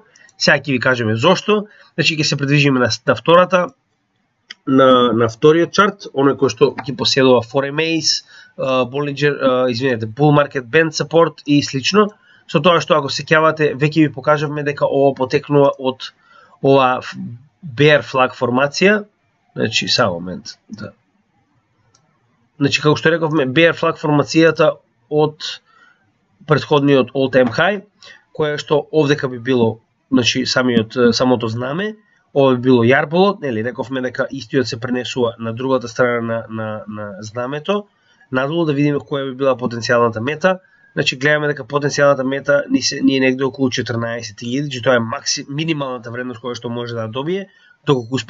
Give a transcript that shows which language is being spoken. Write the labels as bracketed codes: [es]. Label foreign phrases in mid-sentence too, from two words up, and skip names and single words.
[mk] Сега ќе ви кажеме зошто. Значи ќе се придвижиме на втората, на вториот чарт, оној кој што ќе поседува Forex, Bollinger, извинете, Bull Market Band Support и слично. Со тоа што ако се сеќавате, веќе ви покажавме дека ова потекнува од ова [en] bear flag [mk] формација. Значи, само момент, да. Значи, како што рековме, [en] bear flag [mk] формацијата од претходниот [en] all time high, [mk] која што овдека би било, значи, самото знаме, ова би било јарболот, нели, рековме дека истиот се пренесува на другата страна на знамето, надолу да видиме која би била потенцијалната мета. Значи, гледаме дека потенцијалната мета ни е негде околу 14.000, значи тоа е минималната вредност која што може да добие, доколку успее